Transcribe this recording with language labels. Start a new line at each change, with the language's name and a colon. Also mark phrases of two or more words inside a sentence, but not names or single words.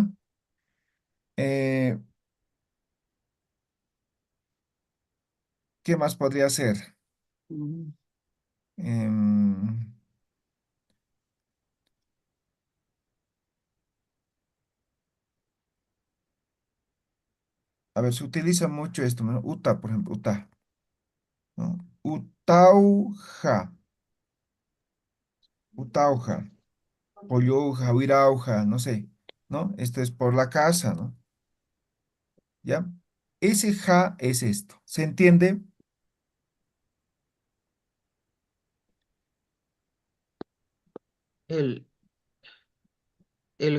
Spanish: Eh, ¿Qué más podría ser? mm, Em, a ver, se utiliza mucho esto, ¿no? Uta, por ejemplo,
Aymara: uta, ¿no? Utauja, utauja, pollauja, huirauja,
Spanish: no sé, ¿no? Esto es por la casa, ¿no? ¿Ya? Ese ja es esto. ¿Se entiende? el, el